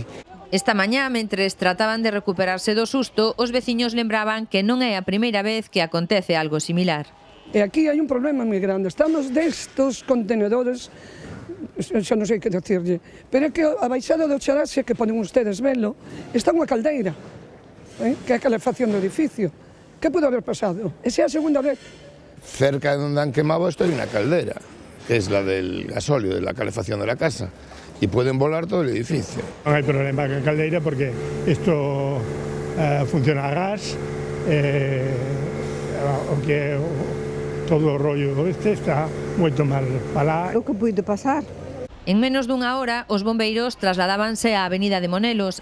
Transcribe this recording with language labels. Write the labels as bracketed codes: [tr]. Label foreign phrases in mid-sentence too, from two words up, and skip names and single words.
[gl] Esta mañá, mentres trataban de recuperarse do susto, os veciños lembraban que non é a primeira vez que acontece algo similar. E aquí hai un problema moi grande. Estamos destos contenedores, xa non sei que decirlle, pero é que a baixada do Charaxe, que poden ustedes velo, está unha caldeira, que é a calefacción do edificio. Que pode haber pasado? Esa é a segunda vez. [es] Cerca de donde han quemado esto hay una caldera, que es la del gasóleo, de la calefacción de la casa. Y pueden volar todo el edificio. [gl] Non hai problema con a caldeira porque isto funciona a gas, o que todo o rollo este está moito mal para lá. O que pode pasar? En menos dunha hora, os bombeiros trasladábanse á avenida de Monelos.